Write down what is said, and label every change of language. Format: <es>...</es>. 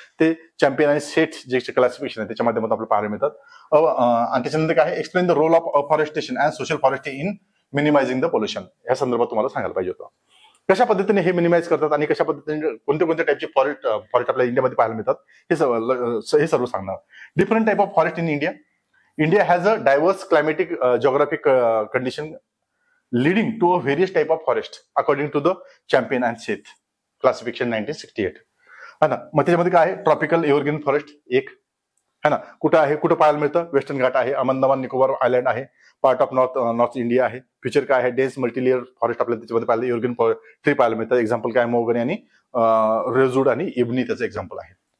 <mr>ते चॅम्पियन आणि सेट जे क्लासिफिकेशन आहे त्याच्या माध्यमातून आपल्याला पाहायला मिळतात. आणि त्याच्यानंतर काय आहे?</mr> <en>Explain the role of afforestation and social forestry in minimising the pollution.</en> <mr>या संदर्भात तुम्हाला सांगायला पाहिजे होतं. कशा पद्धतीने हे मिनिमाइज करतात आणि कशा पद्धतीने कोणत्या कोणत्या टाईपचे फॉरेस्ट आपल्या इंडियामध्ये पाहायला मिळतात हे सर्व सांगणार.</mr> <en>Different type of forest in India. India has a diverse climatic geographic condition leading to a various type of forest according to the Champion and Seth classification 1968. है ना.</en> <mr>मग त्याच्यामध्ये काय आहे? ट्रॉपिकल एव्हरग्रीन फॉरेस्ट एक है ना, कुठं आहे, कुठं पाहायला मिळतं? वेस्टर्न घाट आहे, अंदमान निकोबार आयलँड आहे, पार्ट ऑफ नॉर्थ इंडिया आहे. फ्युचर काय आहे? डेन्स मल्टीलेअर फॉरेस्ट आपल्याला त्याच्यामध्ये पाहिलं, एव्हरग्रीन ट्री पाहायला मिळतं. एक्झाम्पल काय? मोगनी आणि रेजूड आणि इबनी त्याचं एक्झाम्पल आहे.</mr>